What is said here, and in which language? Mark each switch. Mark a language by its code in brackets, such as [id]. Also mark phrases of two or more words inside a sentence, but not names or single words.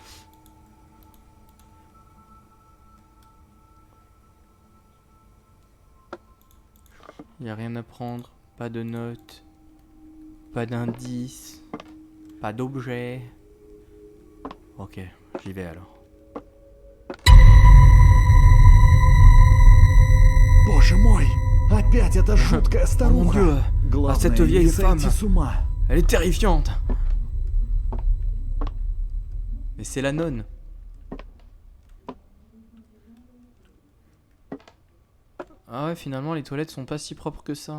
[fr] Y a rien à prendre, pas de notes, pas d'indices, pas d'objets. Ok, j'y vais alors. [ru] Боже мой! Опять эта жуткая [fr] Oh mon [ru] старуха! [fr] dieu! [ru] Главное, [fr] cette [ru] не [fr] vieille [ru] сойти [fr] femme. [ru] с ума. [fr] Elle est terrifiante! Mais c'est la nonne! Ah ouais, finalement les toilettes sont pas si propres que ça.